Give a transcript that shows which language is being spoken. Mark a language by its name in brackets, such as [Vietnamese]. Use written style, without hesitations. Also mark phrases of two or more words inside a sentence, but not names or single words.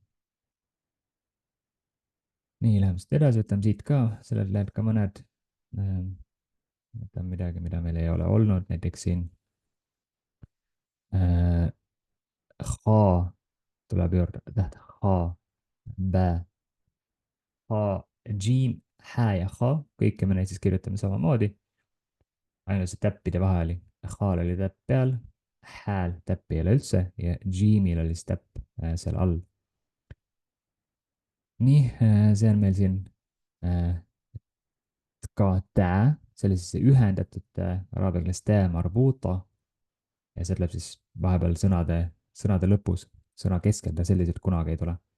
[Estonian] nii, läheme siit edasi, võtame siit ka, sellelt läheb ka mõned. võtame midagi, mida meil ei ole olnud, näiteks siin ha tuleb juurde, täht ha, bä, ha, džiim, hä ja ha, kõike me neid siis kirjutame samamoodi. ainult see täppide vahe oli, hal oli täpp peal, hääl täppi ei ole üldse ja džiimil oli siis täpp seal all. nii, see on meil siin ka tä, see oli siis see ühendatud araabia keeles tä marbuta ja see tuleb siis vahepeal sõnade lõpus, sõna keskel ta selliselt kunagi ei tule.